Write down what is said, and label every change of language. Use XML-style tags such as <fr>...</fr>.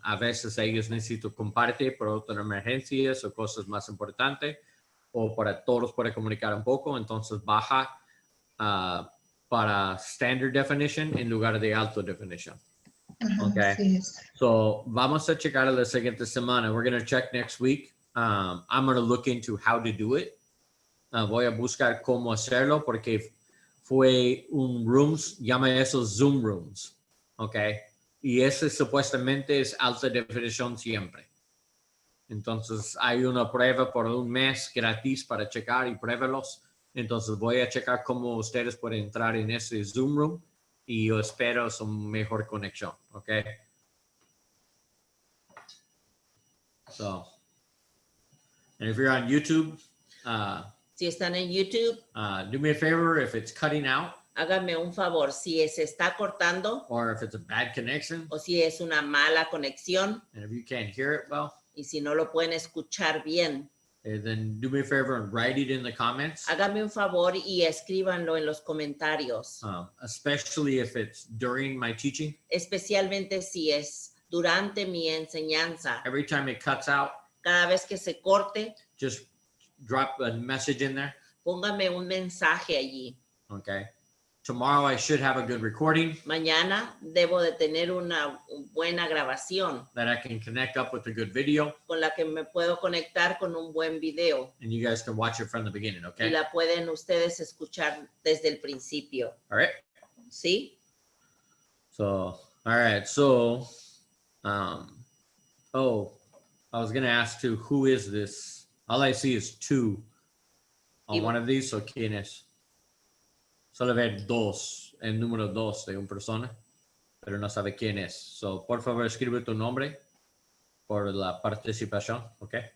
<es>A veces ellos necesitan compartir por otras emergencias o cosas más importantes, o para todos poder comunicar un poco, entonces baja para standard definition en lugar de alta definition. Ajá,</es> <en>Okay.</en> <es>así es. So vamos a checar la siguiente semana.</es> <en>We're going to check next week. I'm going to look into how to do it.</en> <es>Voy a buscar cómo hacerlo porque fue un rooms, llama esos Zoom rooms. Okay. Y ese supuestamente es alta definición siempre. Entonces hay una prueba por un mes gratis para checar y pruébalos. Entonces voy a checar cómo ustedes pueden entrar en ese Zoom room y yo espero su mejor conexión.</es> <en>¿Ok? So, and if you're on YouTube,</en> <es>Si están en YouTube,</es> <en>do me a favor if it's cutting out</en> <es>háganme un favor. Si se está cortando</es> <en>or if it's a bad connection</en> <es>o si es una mala conexión</es> <en>and if you can't hear it well,</en> <es>y si no lo pueden escuchar bien,</es> <en>then do me a favor and write it in the comments,</en> <es>háganme un favor y escríbanlo en los comentarios.</es> <en>especially if it's during my teaching.</en> <es>Especialmente si es durante mi enseñanza.</es> <en>Every time it cuts out,</en> <es>Cada vez que se corte,</es> <en>just drop a message in there.</en> <es>póngame un mensaje allí.</es> <en>Okay. Tomorrow I should have a good recording</en> <es>Mañana debo de tener una buena grabación</es> <en>that I can connect up with a good video</en> <es>con la que me puedo conectar con un buen video</es> <en>and you guys can watch it from the beginning.</en> <es>y</es> <en>Okay.</en> <es>la pueden ustedes escuchar desde el principio.</es> <en>All right.</en> <es>¿Sí?</es> <en>So, all right. So, I was going to ask too, who is this? All I see is 2 on one of these. So, ¿quién es?</en> <es>Solo ver 2, el número 2 de una persona, pero no sabe quién es. So, por favor, escribe tu nombre por la participación, ¿ok?</es>